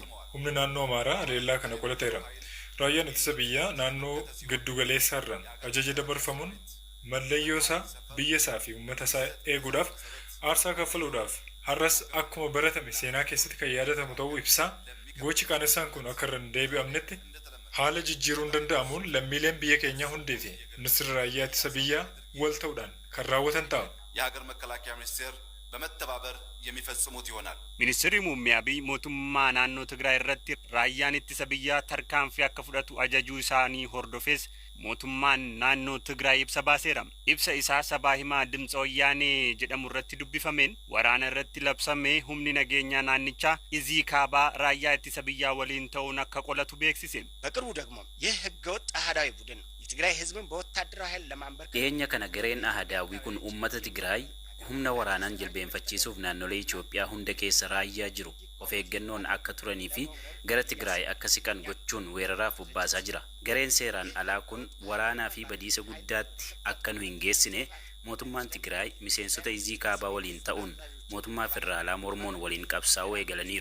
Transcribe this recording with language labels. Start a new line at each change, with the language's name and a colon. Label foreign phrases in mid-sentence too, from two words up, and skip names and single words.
Oromo: Humni naannoo Amaaraa aleellaa kana qolateera. Raayyaan ittisa biyyaa naannoo giddugaleessaa irraan ajaja dabarfamuun mallayyoo isaa biyya isaa fi uummata isaa eeguudhaaf aarsaa kaffaluudhaaf har'as akkuma baratame seenaa keessatti kan yaadatamu ta'uu ibsaa. Gochi qaanesaan kun akka irra hin deebi'amnetti haala jijjiiruun danda'amuun lammiileen biyya keenya hundeefi ministeerri raayyaa ittisa biyyaa wal ta'uudhaan kan raawwatan ta'a.
Amharic: የሀገር መከላከያ ሚኒስቴር በመተባበር የሚፈጽሙት ይሆናል።
Oromo: Ministeerri muummee Abiy mootummaa naannoo Tigraay irratti raayyaan ittisa biyyaa tarkaanfii akka fudhatu ajajuu isaanii hordofees mootummaan naannoo Tigraay ibsa baaseera. Ibsa isaa sabaa himaa Dimtsa Wayyaanee jedhamu irratti dubbifameen waraana irratti labsamee humni nageenyaa naannichaa izii kaabaa raayyaa ittisa biyyaa waliin ta'uun akka qolatu beeksise.
Amharic: በቅርቡ ደግሞ ይህ ህገወጥ አህዳዊ ቡድን የትግራይ ህዝብን በወታደራዊ ኃይል ለማንበርከክ
Oromo: Dhiyeenya kana gareen ahadaawii kun uummata Tigraay humna waraanaan jilbeenfachiisuuf naannolee Itoophiyaa hunda keessa raayyaa jiru of eeggannoon akka turanii fi gara Tigraay akka siqan gochuun weeraraaf bobbaasaa jira. Gareen seeraan alaa kun waraanaa fi badiisa guddaatti akka nu hin geessine mootummaan Tigraay miseensota izii kaabaa waliin ta'uun mootummaa federaalaa mormuun waliin qabsaa'uu eegalaniiru.